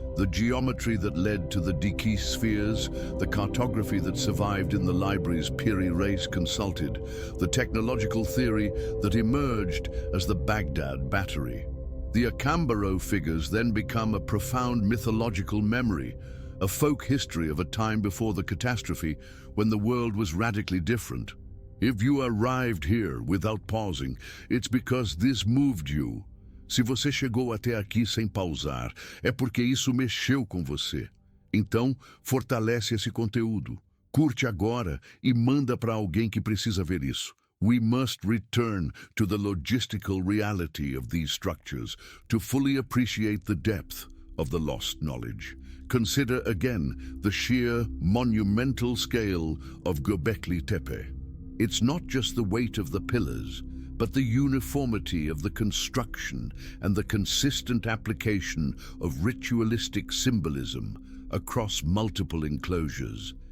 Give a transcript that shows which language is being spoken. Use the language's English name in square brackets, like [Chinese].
[English] The geometry that led to the Decrease spheres, the cartography that survived in the libraries Piri Reis consulted, the technological theory that emerged as the Baghdad Battery. The Acambaro figures then become a profound mythological memory, a folk history of a time before the catastrophe when the world was radically different. If you arrived here without pausing, it's because this moved you. [Portuguese] Se você chegou até aqui sem pausar, é porque isso mexeu com você. Então, fortalece esse conteúdo. Curte agora e manda para alguém que precisa ver isso. [English] We must return to the logistical reality of these structures to fully appreciate the depth of the lost knowledge. Consider again the sheer monumental scale of Göbekli Tepe. It's not just the weight of the pillars, but the uniformity of the construction and the consistent application of ritualistic symbolism across multiple enclosures.